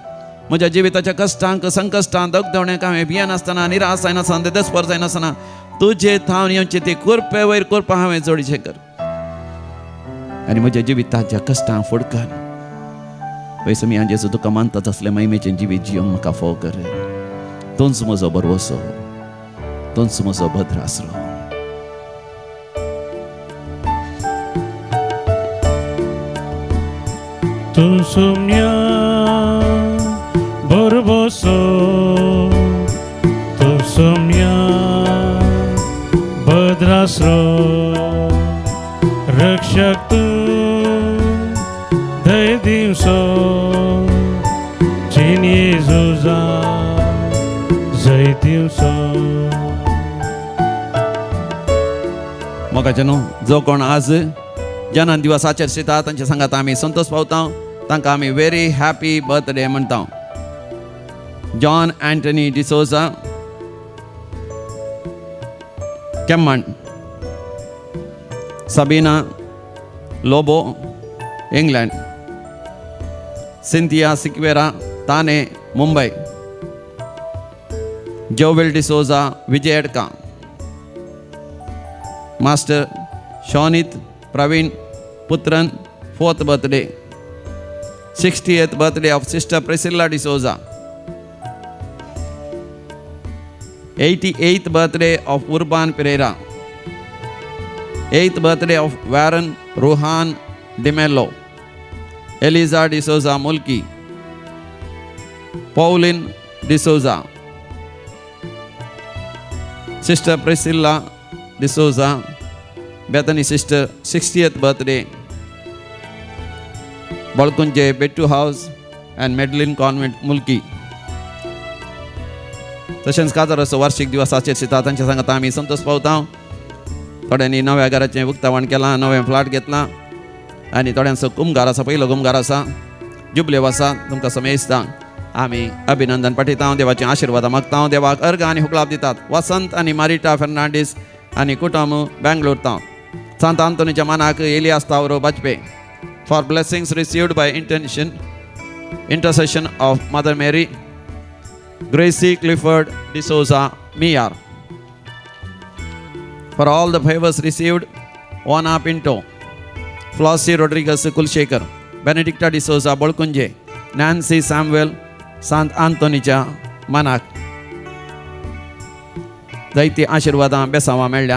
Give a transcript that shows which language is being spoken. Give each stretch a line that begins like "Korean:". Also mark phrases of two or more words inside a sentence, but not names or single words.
Konkani: म्हज्या जिविताच्या कश्टांक संकश्टांक दगदवण्याक हांवें भियेनासतना, निराश जायनासतना, देस्पर जायनासतना तुजे थावन येवची ती कुरपे वयर कुरपा हांवें जोडचें कर. आनी म्हज्या जिविताच्या कश्टांक फुडकार पयस मी जेजू तुका मानता तसलें महिमेचें जिवीत जियोंक म्हाका फोव कर. तोच म्हजो बरवसो, तोच म्हजो भद्र आसरो. Tu sumia borboso, tu sumia badrasro, rakshak tu dai dimso, chin Jezusa zai dimso. मोगाचें न्हू, जो कोण आज जनान दिवसाचेर शिता तांच्या सांगात आमी संतोष पावता, तांकां आमी
English: very happy birthday
Konkani: म्हणटा. जॉन अँटनी डिसोजा, केम्मण. सबीना लोबो, इंग्लंड. सिंथिया सिक्वेरा, ताने, मुंबई. जोविल डिसोजा, विजयडका. मास्टर शॉनित प्रवीण पुत्रन,
English: 4th birthday. 60th birthday of Sister Priscilla D'Souza. 88th birthday of Urban Pereira. 8th birthday of Warren Ruhan DeMello. Eliza D'Souza Mulki. Pauline D'Souza. Sister Priscilla D'Souza, Bethany sister, 60th birthday. Balkunje Bettu House and Medlin Convent Mulki.
Konkani: तशेंच काजाराचो वार्षिक दिवसाचेर शिता तांच्या सांगात आमी संतोष पावता. थोड्यांनी नव्या घराचें उक्तावण केलां, नवें फ्लॅट घेतलां आनी थोड्यांचो कुमगार आसा, पयलो कुमगार आसा, जुबले आसा. तुमकां समेस्तां आमी अभिनंदन पाठयता, देवाचें आशिर्वाद मागता. देवाक अर्घ आनी हुकलाप दितात. वसंत आनी मारिटा फेर्नांडीस आनी कुटुंब बेंगलोर तांव. सांत आंतोनीच्या मानाक एलियास तावरो बाजपे.
English: For blessings received by intercession of Mother Mary, Gracie Clifford D'Souza Miyar. For all the favors received, Juana Pinto, Flossie Rodriguez Kulshekar, Benedicta D'Souza Bolkunje, Nancy Samuel,
Konkani: Sant Antoniच्या मानाक जायती आशिर्वादां बेसांवां मेळ्ळ्यात.